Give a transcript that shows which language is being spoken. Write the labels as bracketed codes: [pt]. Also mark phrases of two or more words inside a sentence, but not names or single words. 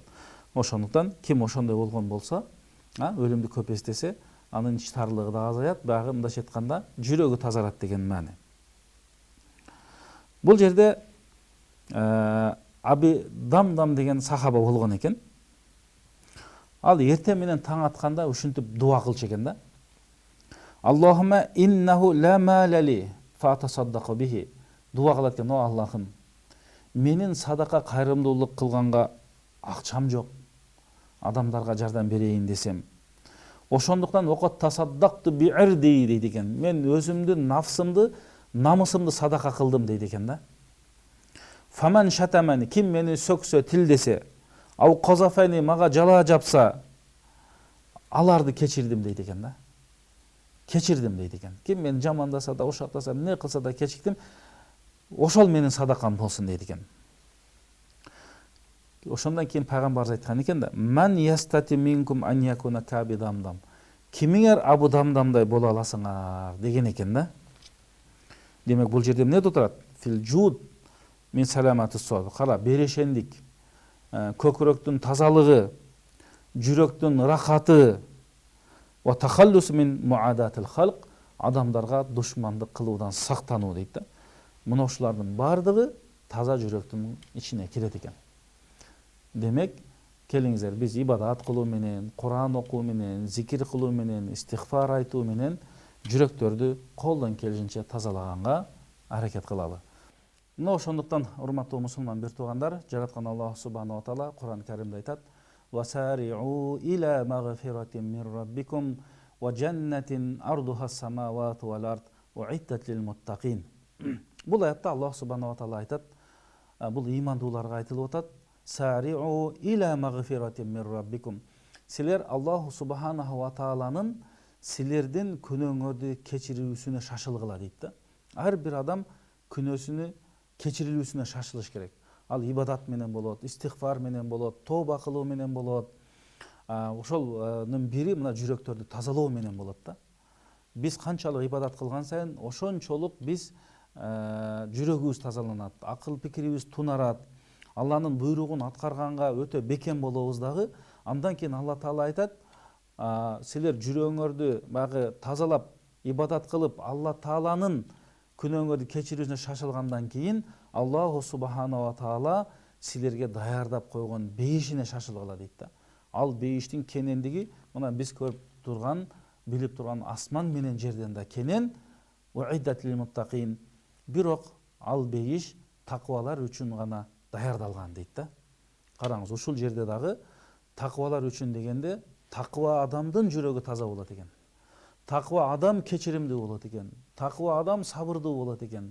[ky] Ошондуктан ким ошондой болгон болсо, өлүмдү көп эстесе, анын ичи тарлыгы да азаят, баягы мындайча айтканда, жүрөгү тазарат деген маани. Бул жерде Аби Дамдам деген сахаба болгон экен. Ал эртең менен таң атканда ушинтип дуа кылчу экен да. [ar] "اللهم إنه لا مال لي فأتصدق به." [ky] Дуа кылат экен: "О Аллахым, менин садака кайрымдуулук кылганга акчам жок. Адамдарга жардам берейин десем. Ошондуктан [ar] قد تصدقت بعرضي" [ky] дейт экен. "Мен өзүмдүн нафсымды, намысымды садака кылдым" дейт экен да. [ar] "فمن شتمني", [ky] ким мени сөксө, тилдесе, [ar] "أو قذفني", [ky] мага жала жапса, аларды кечирдим" дейт экен да. Кечирдим дейт экен. Ким мени жамандаса да, ошатаса, эмне кылса да кечиктим. Ошол менин садакам болсун дейт экен. Ошондон кийин пайгамбарыбыз айткан экен да: [ar] "من يستطيع منكم أن يكون كأبي ضمضم." [ky] Кимиңер Абу Дамдамдай боло аласыңар деген экен да. Демек бул жерде эмне турат? [ar] في الجود من سلامة الصدر. [ky] Кара, берешендик, көкүрөктүн тазалыгы, жүрөктүн рахаты, [ar] والتخلص من معاداة الخلق, [ky] адамдарга душмандык кылуудан сактануу дейт да. Мына ушулардын бардыгы таза жүрөктүн ичине кирет экен. Демек, келиңиздер, биз ибадат кылуу менен, Куран окуу менен, зикир кылуу менен, истигфар айтуу менен жүрөктөрдү колдон келишинче тазалаганга аракет кылалы. Мына ошондуктан, урматтуу мусулман бир туугандар, жараткан [ar] الله سبحانه وتعالى [ky] Куран Каримде айтат: [ar] "وسارعوا إلى مغفرة من ربكم وجنة عرضها السماوات والأرض أعدت للمتقين." [ky] Бул аятта [ar] الله سبحانه وتعالى [ky] айтат, бул имандууларга айтылып атат: [ar] "سارعوا إلى مغفرة من ربكم." [ky] Силер [ar] الله سبحانه وتعالى [ky] силердин күнөөңөрдү кечирүүсүнө шашылгыла дейт да. Ар бир адам күнөөсүнү кечирилүүсүнө шашылыш керек. Ал ибадат менен болот, истигфар менен болот, тооба кылуу менен болот. Ошолдун бири мына жүрөктөрдү тазалоо менен болот да. Биз канчалык ибадат кылган сайын ошончолук биз жүрөгүбүз тазаланат, акыл пикирибиз тунарат, Алланын буйругун аткарганга өтө бекем болобуз дагы. Андан кийин Алла Таала айтат: "Силер жүрөгүңөрдү багы тазалап, ибадат кылып, Алла Тааланын күнөөңөрдү кечирүүсүнө шашылгандан кийин [ar] الله سبحانه وتعالى [ky] силерге даярдап койгон бейишине шашылгыла" дейт да. Ал бейиштин кенендиги мына биз көрүп турган, билип турган асман менен жерден да кенен. [ar] أعدت للمتقين. [ky] Бирок ал бейиш таквалар үчүн гана даярдалган дейт да. Караңыз, ушул жерде дагы таквалар үчүн дегенде, таква адамдын жүрөгү таза болот экен. Таква адам кечиримдүү болот экен. Таква адам сабырдуу болот экен.